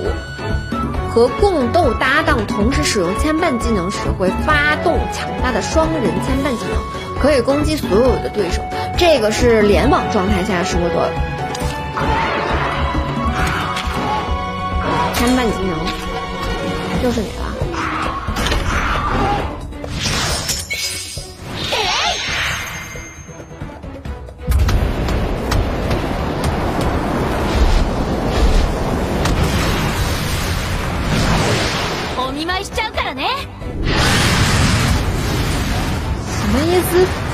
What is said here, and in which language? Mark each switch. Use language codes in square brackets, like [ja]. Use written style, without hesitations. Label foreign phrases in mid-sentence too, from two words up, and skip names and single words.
[zh] 和共斗搭档同时使用牵绊技能时，会发动强大的双人牵绊技能，可以攻击所有的对手。这个是联网状态下说的牵绊技能，就是你了。 [ja] お見舞いしちゃうからね。 [zh] 什么意思？